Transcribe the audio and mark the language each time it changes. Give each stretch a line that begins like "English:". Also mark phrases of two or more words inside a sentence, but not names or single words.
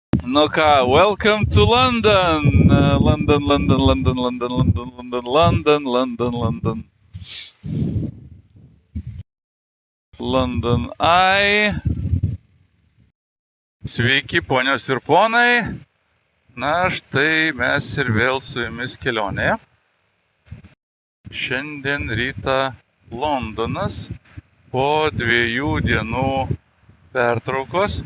Lithuanian: No ką,
English: welcome to London. London, London, London, London, London, London, London, London, London. London Eye.
Lithuanian: Sveiki, ponios ir ponai. Na, štai mes ir vėl su jumis kelionėje. Šiandien rytą Londonas po 2 dienų pertraukos.